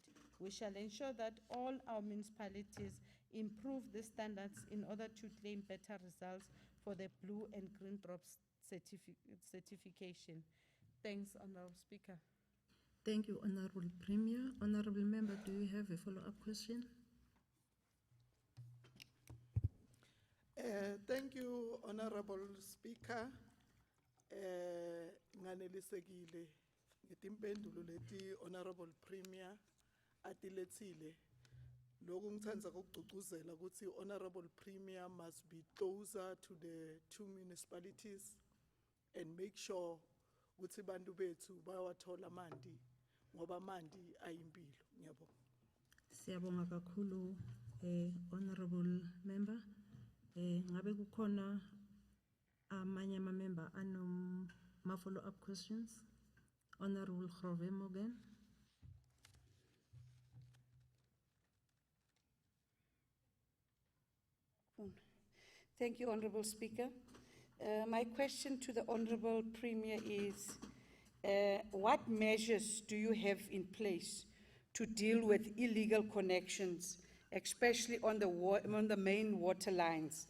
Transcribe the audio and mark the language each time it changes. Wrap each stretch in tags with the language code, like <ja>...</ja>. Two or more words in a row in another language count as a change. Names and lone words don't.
<en>We shall ensure that all our municipalities improve the standards in order to claim better results for the blue and green drops certification. Thanks, Honourable Speaker. Thank you, Honorable Premier. Honorable Member, do you have a follow-up question? Thank you, Honorable Speaker.</en> <ss>Nganelisekile ngetimpendulo leti</ss> <en>Honorable Premier</en> <ss>atiletsile. Loku ngitsandza ukugcugcuzela ukuthi</ss> <en>Honorable Premier must be closer to the two municipalities and make sure</en> <ss>ukuthi bantu bethu bayawathola amanti ngoba amanti ayimpilo. Ngiyabonga. Siyabonga kakhulu,</ss> <en>Honorable Member.</en> <ss>Ngabe kukhona amanye ama-member</ss> <en>follow-up questions? Honorable Grove Morgan. Thank you, Honourable Speaker. My question to the Honourable Premier is, what measures do you have in place to deal with illegal connections, especially on the main water lines?</en>